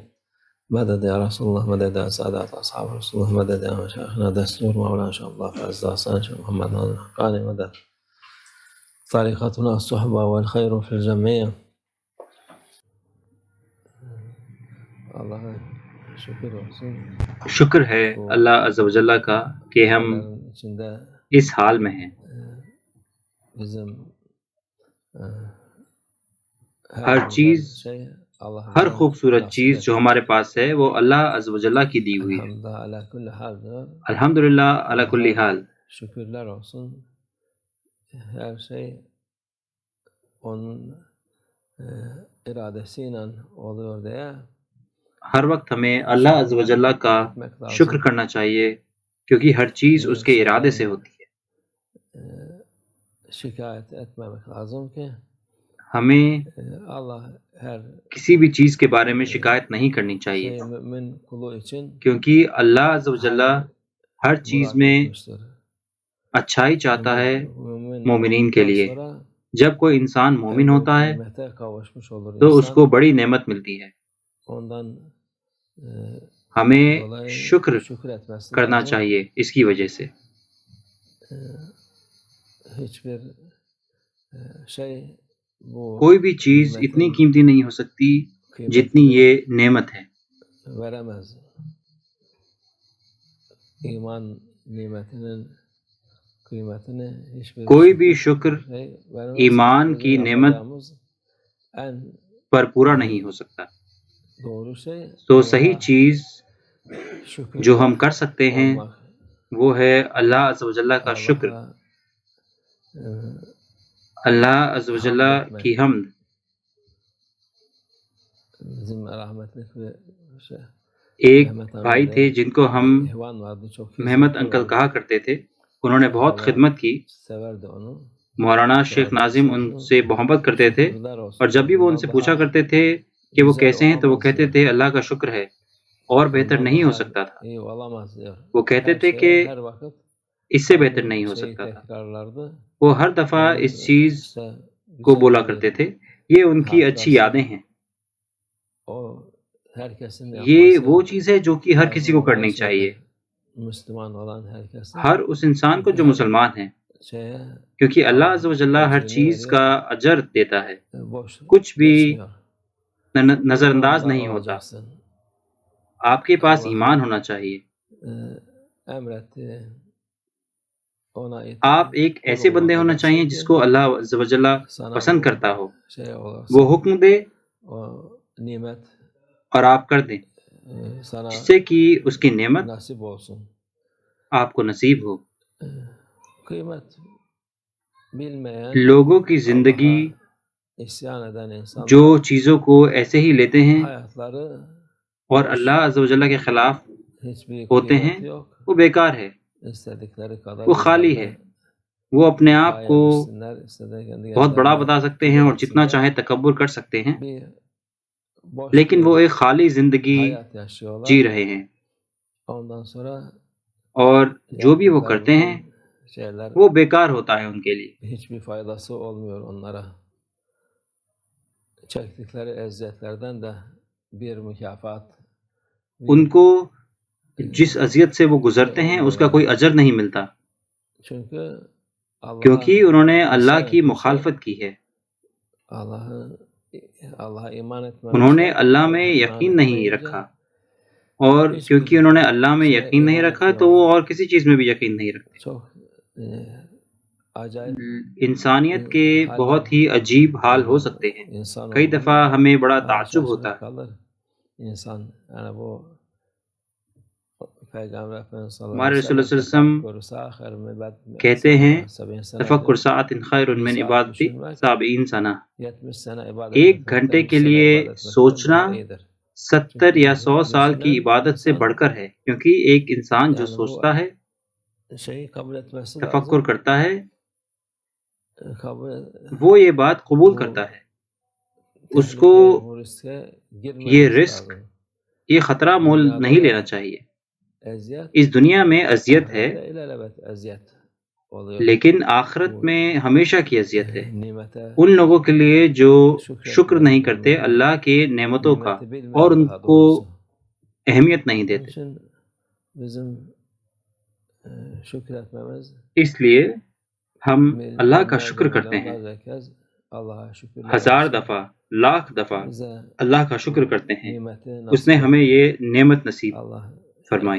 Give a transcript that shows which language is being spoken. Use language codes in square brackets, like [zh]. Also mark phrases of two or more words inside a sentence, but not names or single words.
[ar] مدد يا رسول الله، مدد يا سادات أصحاب رسول الله، مدد يا مشايخنا، دستور مولانا شاء الله فعز حسن شيخ محمد الحقاني، مدد طريقتنا الصحبة والخير في الجميع. الله شكر رسول [ur] شکر ہے اللہ [ar] عز و جل [ur] کا کہ ہم [tr] içinde [ur] اس حال میں ہیں۔ [tr] bizim [ur] ہر چیز، Allah ہر خوبصورت چیز جو ہمارے پاس ہے وہ اللہ [ar] عز و جل [ur] کی دی ہوئی ہے۔ [ar] الحمدللہ علی کل حال، [tr] şükürler olsun. Her şey onun iradesiyle oluyor diye [ur] ہر وقت ہمیں اللہ [ar] عز و جل [ur] کا شکر کرنا چاہیے کیونکہ ہر چیز اس کے ارادے سے ہوتی ہے۔ [tr] şikayet etmemek lazım ki [ur] ہمیں [tr] Allah her [ur] کسی بھی چیز کے بارے میں شکایت نہیں کرنی چاہیے [tr] şey mümin kulu için [ur] کیونکہ اللہ [ar] عز و جل [ur] ہر چیز میں [tr] etmiştir. [ur] اچھائی چاہتا ہے [tr] Mümin [ur] مومنین کے لیے۔ [tr] sonra [ur] جب کوئی انسان مومن ہوتا ہے [tr] nimete kavuşmuş olur [ur] تو اس [tr] insan. [ur] کو بڑی نعمت ملتی ہے۔ [tr] Ondan [ur] ہمیں [tr] dolayı [ur] شکر [tr] şükretmesi [ur] کرنا [tr] lazım. [ur] چاہیے اس کی وجہ سے۔ [tr] Hiçbir şey bu [ur] کوئی بھی چیز اتنی قیمتی نہیں ہو سکتی جتنی یہ نعمت ہے۔ [tr] veremez. İman nimetinin kıymetini hiçbir [ur] کوئی بھی شکر [tr] şey veremez. [ur] ایمان [tr] Bizim [ur] کی نعمت [tr] yapacağımız en [ur] پر پورا نہیں ہو سکتا۔ [tr] doğru şey [ur] تو صحیح چیز [tr] şükür [ur] جو ہم کر سکتے ہیں [tr] olmak. [ur] وہ ہے اللہ [ar] عز و جل [ur] کا شکر، اللہ [ar] عز و جل [ur] کی حمد۔ [tr] Bizim rahmetli şey [ur] ایک بھائی تھے جن کو ہم [tr] ihvan vardı, çok [ur] محمد انکل کہا کرتے تھے، انہوں نے بہت خدمت کی۔ [tr] severdi onu. [ur] مولانا شیخ ناظم ان سے محبت کرتے تھے، اور جب بھی وہ ان سے پوچھا کرتے تھے کہ وہ کیسے ہیں تو وہ کہتے تھے اللہ کا شکر ہے، اور بہتر نہیں ہو سکتا تھا۔ [tr] İyi olamaz diyor. [ur] وہ کہتے [tr] Her [ur] تھے [tr] şeye, [ur] کہ [tr] her vakit [ur] اس سے بہتر نہیں ہو [tr] şeyi [ur] سکتا تھا۔ [tr] tekrarlardı. [ur] وہ ہر دفعہ اس چیز [tr] İşte [ur] کو [tr] güzel [ur] بولا [tr] bir [ur] کرتے تھے۔ یہ ان کی اچھی یادیں ہیں۔ [tr] o herkesin [ur] یہ [tr] yapması. [ur] وہ چیز ہے جو کہ ہر کسی کو کرنی چاہیے، [tr] Müslüman olan herkesin [ur] ہر اس انسان کو جو مسلمان ہیں، [tr] şeye [ur] کیونکہ اللہ [ar] عز و جل [ur] ہر چیز کا اجر دیتا ہے، [tr] boş [ur] کچھ بھی [tr] geçmiyor. [ur] نظر انداز نہیں [tr] İmanlı [ur] ہوتا۔ [tr] olacaksın. [ur] آپ کے پاس ایمان ہونا چاہیے۔ [tr] Emretti. Ona [ur] آپ ایک ایسے بندے ہونا چاہیے جس کو اللہ [ar] عز و جل [ur] پسند کرتا ہو، [tr] şey olasın. [ur] وہ حکم دے [tr] O nimet [ur] اور آپ کر دیں، [tr] sana [ur] جس سے کہ اس کی نعمت [tr] nasip olsun. [ur] آپ کو نصیب ہو۔ [tr] Kıymet bilmeyen [ur] لوگوں کی زندگی [tr] Allah'a isyan eden insanlar [ur] جو چیزوں کو ایسے ہی لیتے ہیں [tr] hayatları [ur] اور اللہ [ar] عز و جل [ur] کے خلاف [tr] hiçbir [ur] ہوتے ہیں، [tr] kıymeti yok. [ur] وہ بیکار ہے، [tr] İstedikleri kadar [ur] وہ خالی ہے۔ وہ اپنے آپ کو [tr] beğensinler, istedikleri [ur] بہت بڑا بتا سکتے ہیں اور جتنا چاہے تکبر کر سکتے ہیں، [tr] bir boş [ur] لیکن [tr] bir [ur] وہ ایک خالی زندگی [tr] hayat yaşıyorlar. [ur] جی رہے ہیں، [tr] Ondan sonra [ur] اور جو بھی وہ کرتے ہیں [tr] şeyler [ur] وہ بیکار ہوتا ہے ان کے لیے۔ [tr] hiçbir faydası olmuyor onlara. Çektikleri eziyetlerden de bir mükafat. [ur] ان کو جس اذیت سے وہ گزرتے ہیں اس کا کوئی اجر نہیں ملتا، [tr] Çünkü Allah [ur] کیونکہ انہوں نے اللہ کی مخالفت کی ہے، [tr] Allah'a iman etmemişler. [ur] انہوں نے اللہ میں [tr] İman [ur] یقین نہیں [tr] etmeyince [ur] رکھا، اور کیونکہ انہوں نے اللہ میں یقین نہیں رکھا تو وہ اور کسی چیز میں بھی یقین نہیں رکھتے۔ [tr] çok acayip [ur] انسانیت کے بہت ہی عجیب حال ہو سکتے ہیں۔ [tr] insan [ur] کئی [tr] olduğunu [ur] دفعہ ہمیں بڑا تعجب ہوتا ہے۔ [tr] kalır. İnsan yani bu Peygamber Efendimiz sallallahu [ur] ہمارے [ar] aleyhi [ur] رسول [ar] ve صلی اللہ sellem علیہ وسلم [tr] tefekkür sâhir mübed [ur] کہتے ہیں سنہ [ar] تفکر ساعت خیر من عبادت 70 سنہ، [tr] 70 sene ibadet [ur] ایک [tr] etmekten [ur] گھنٹے [tr] 100 [ur] کے [tr] sene [ur] لیے [tr] ibadet etmekten [ur] سوچنا [tr] daha iyidir. [ur] 70 یا 100 سال کی عبادت سے بڑھ کر ہے، کیونکہ ایک انسان جو [tr] Yani bu [ur] سوچتا ہے، [tr] şeyi kabul etmesi [ur] تفکر [tr] lazım. [ur] کرتا ہے، [tr] Kabul [ur] وہ یہ بات قبول کرتا ہے، اس کو [tr] bu riske [ur] یہ [tr] girmemesi [ur] رسک، [tr] lazım. [ur] یہ خطرہ مول نہیں لینا چاہیے۔ [tr] Eziyet [ur] اس دنیا میں اذیت ہے، [tr] ahirette ilelebet eziyet. [ur] لیکن آخرت میں ہمیشہ کی اذیت ہے ان لوگوں کے لیے جو شکر نہیں کرتے اللہ کے نعمتوں کا اور ان کو اہمیت نہیں دیتے۔ اس لیے ہم اللہ کا شکر کرتے ہیں، 1000 دفعہ، لاکھ دفعہ اللہ کا شکر کرتے ہیں، اس نے ہمیں یہ نعمت نصیب فرمائی۔